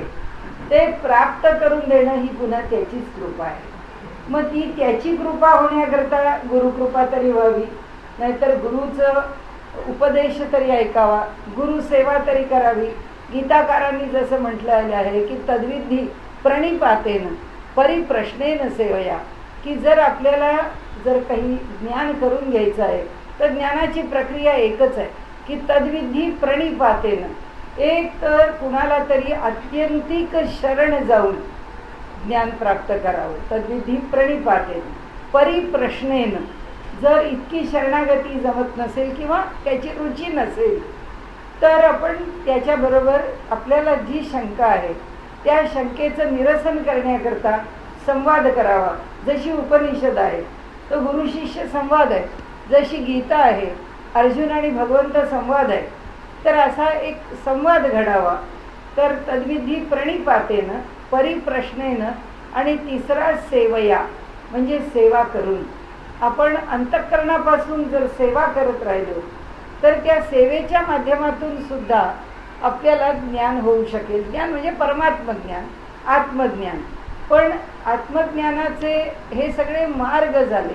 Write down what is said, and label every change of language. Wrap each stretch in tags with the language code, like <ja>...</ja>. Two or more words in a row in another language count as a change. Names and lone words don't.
<mr>ते प्राप्त करून देणं ही पुन्हा त्याचीच कृपा आहे. मग ती त्याची कृपा होण्याकरता गुरुकृपा तरी व्हावी, नाहीतर गुरुचं उपदेश तरी ऐकावा, गुरुसेवा तरी करावी. गीताकारांनी जसं म्हटलेलं आहे की</mr> <sa>तद्विधी प्रणिपातेन परिप्रश्नेन सेवया,</sa> <mr>की जर आपल्याला जर काही ज्ञान करून घ्यायचं आहे तर ज्ञानाची प्रक्रिया एकच आहे की</mr> <sa>तद्विधी प्रणिपातेन.</sa> <mr>एक तर कुणाला तरी आत्यंतिक शरण जाऊन ज्ञान प्राप्त करावं,</mr> <sa>तद्विधी प्रणिपातेन.</sa> <mr>परिप्रश्नेन, जर इतकी शरणागती जमत नसेल किंवा त्याची रुची नसेल तर आपण त्याच्याबरोबर आपल्याला जी शंका आहे त्या शंकेचं निरसन करण्याकरता संवाद करावा. जशी उपनिषद आहे तो गुरु शिष्य संवाद आहे, जशी गीता आहे अर्जुन आणि भगवंत संवाद आहे, तर असा एक संवाद घडावा. तर</mr> <sa>तद्विधी प्रणिपातेन, परिप्रश्नेन</sa> <mr>आणि तिसरा सेवया म्हणजे सेवा करून. आपण अंतःकरणापासून जर सेवा करत राहिलो तर त्या सेवेच्या माध्यमातून सुद्धा आपल्याला ज्ञान होऊ शकेल. ज्ञान म्हणजे परमात्मज्ञान, आत्मज्ञान. पण आत्मज्ञानाचे हे सगळे मार्ग झाले.</mr>